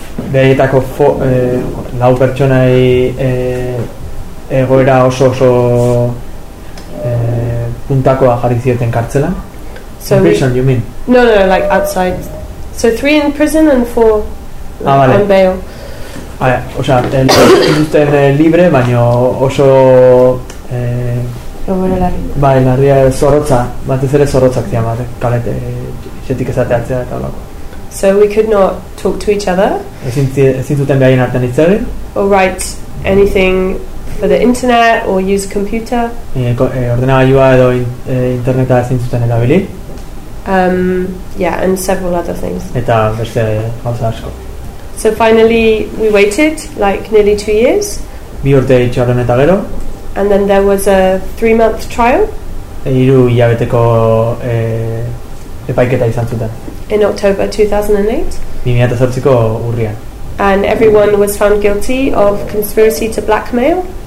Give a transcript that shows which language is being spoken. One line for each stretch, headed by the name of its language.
Basque: Behaietako lau pertsonai egoera oso oso puntakoa jarri zioten kartzela.
English: So in prison, you mean? No, like outside. So three in prison and four
Basque: vale.
English: On bail.
Spanish: Osea,
Basque: induzten libre, baino oso bai, larria zorrotza, batez ere zorrotzak zian bat, kalete, jetik ezateatzea eta olako.
English: So we could not talk to each other.
Basque: Ezin zuten behaien artean hitz egin.
English: Or write anything for the internet or use a computer.
Basque: Ordenagailua edo interneta ezin zuten erabili.
English: And several other things.
Basque: Eta beste gauza asko.
English: So finally we waited like nearly 2 years.
Basque: Bi urte itxaron eta gero.
English: And then there was a 3-month trial.
Basque: Hiru hilabeteko epaiketa izan zuten.
English: In October 2008.
Basque: 2008ko urrian.
English: And everyone was found guilty of conspiracy to blackmail.